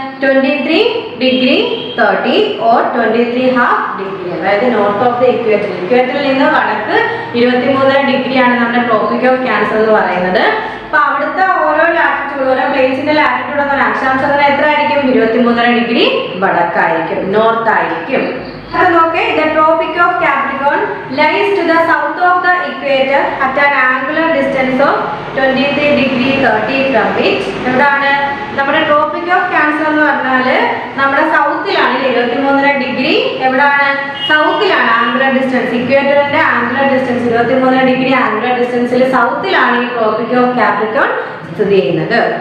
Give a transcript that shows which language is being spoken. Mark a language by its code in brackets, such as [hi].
[en] 23°30 or 23½ [ml] അതായത് [en] North of the equator. [ml] ഇക്വേറ്ററിൽ നിന്ന് വടക്ക് 23.5 ആണ് നമ്മുടെ ട്രോപ്പിക് ഓഫ് ക്യാൻസർ എന്ന് പറയുന്നത്. അപ്പൊ അവിടുത്തെ ഓരോ ലാറ്റിറ്റ്യൂഡ്, ഓരോ പ്ലേസിന്റെ ലാറ്റിറ്റ്യൂഡ് എന്ന അക്ഷാംശം എത്ര ആയിരിക്കും? 23.5 വടക്കായിരിക്കും, നോർത്ത് ആയിരിക്കും. [en] Okay, the Tropic of Capricorn lies to the south of the equator at an angular distance of 23°30 from it. [ml] എവിടാണ് നമ്മുടെ ട്രോപ്പിക് ഓഫ് ക്യാൻസർ എന്ന് പറഞ്ഞാൽ നമ്മുടെ സൗത്തിലാണ്, 23.5 എവിടാണ്? സൗത്തിലാണ്. Angular distance, ഇക്വേറ്ററിന്റെ angular distance 23.5 angular ഡിസ്റ്റൻസിൽ സൗത്തിലാണ് ഈ ട്രോപ്പിക് ഓഫ് കാപ്രിക്കോൺ സ്ഥിതി ചെയ്യുന്നത്.